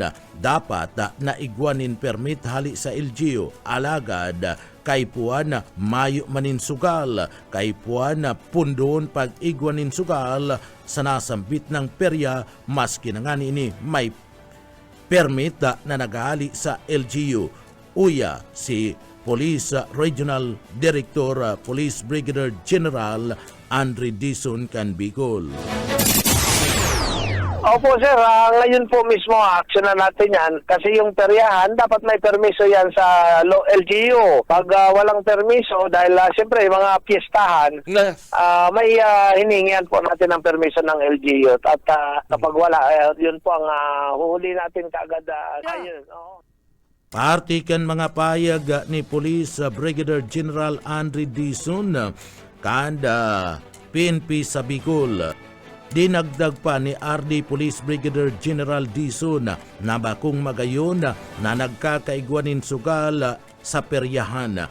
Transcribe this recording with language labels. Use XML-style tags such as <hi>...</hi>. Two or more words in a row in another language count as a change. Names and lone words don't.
<bik>Dapat naigwanin permit hali sa LGU alagad kay puan mayo maninsugal, kay puan pundon pag igwanin sugal sa nasambit ng perya maski na nga ini may permit na nagali sa LGU. Uya si Police Regional Director Police Brigadier General Andre Dizon kan Bicol.</bik> <tl>Opo sir, ngayon po mismo action na natin yan kasi yung peryahan dapat may permiso yan sa LGU. Pag walang permiso dahil siyempre mga piyestahan, may hiningian po natin ng permiso ng LGU at kapag wala, yun po ang huhuli natin kaagad. Ayun, oo.</tl> <bik>Partikan mga payag ni Police Brigadier General Andre Dizon kanda PNP sa Bicol. Dinagdag pa ni RD Police Brigadier General Dizon na bakong magayon na nagkakaigwanin sugal sa peryahan.</bik>